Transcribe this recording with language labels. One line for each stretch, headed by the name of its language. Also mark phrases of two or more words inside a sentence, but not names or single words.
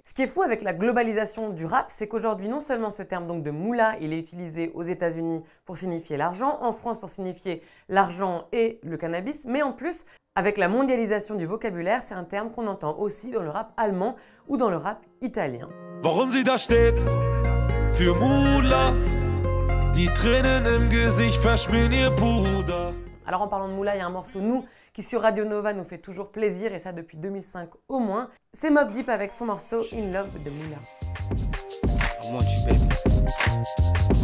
French: Ce qui est fou avec la globalisation du rap, c'est qu'aujourd'hui, non seulement ce terme donc de moula, il est utilisé aux États-Unis pour signifier l'argent, en France pour signifier l'argent et le cannabis, mais en plus, avec la mondialisation du vocabulaire, c'est un terme qu'on entend aussi dans le rap allemand ou dans le rap italien.
German: Warum sie da steht, für Moula, die Tränen im Gesicht verschmieren ihr Puder.
French: Alors en parlant de moula, il y a un morceau Nous qui sur Radio Nova nous fait toujours plaisir et ça depuis 2005 au moins. C'est Mobb Deep avec son morceau In Love with the Moula.
English: I want you, baby.